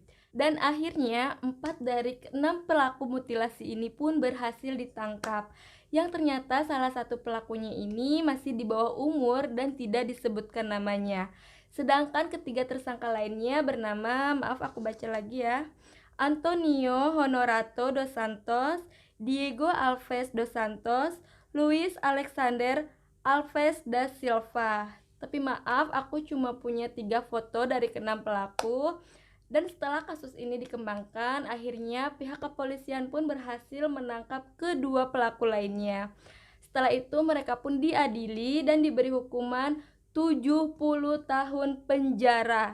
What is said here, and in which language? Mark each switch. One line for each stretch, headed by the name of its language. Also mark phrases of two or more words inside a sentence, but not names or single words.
Indonesian: Dan akhirnya 4 dari 6 pelaku mutilasi ini pun berhasil ditangkap, yang ternyata salah satu pelakunya ini masih di bawah umur dan tidak disebutkan namanya. Sedangkan ketiga tersangka lainnya bernama, maaf aku baca lagi ya, Antonio Honorato dos Santos, Diego Alves dos Santos, Luis Alexander Alves da Silva. Tapi maaf, aku cuma punya 3 foto dari ke-6 pelaku. Dan setelah kasus ini dikembangkan, akhirnya pihak kepolisian pun berhasil menangkap kedua pelaku lainnya. Setelah itu mereka pun diadili dan diberi hukuman 70 tahun penjara.